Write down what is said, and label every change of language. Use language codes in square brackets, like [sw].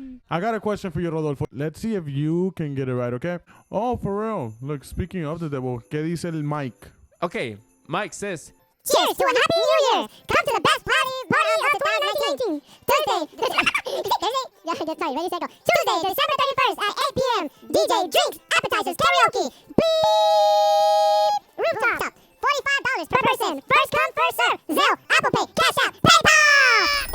[en] I got a question for you, Rodolfo. Let's see if you can get it right, okay? Oh, for real. Look, speaking of the devil, [es] ¿qué dice el Mike? [en] Okay, Mike says, cheers to a happy new year. Come to the best party of 2019. Thursday. Yeah, that's right. Ready, set, go. Tuesday, December 31st at 8 p.m. DJ, drinks, appetizers, karaoke. Beep. Rooftop. $45 per person. First come, first serve. Zelle, Apple Pay, Cash App, PayPal.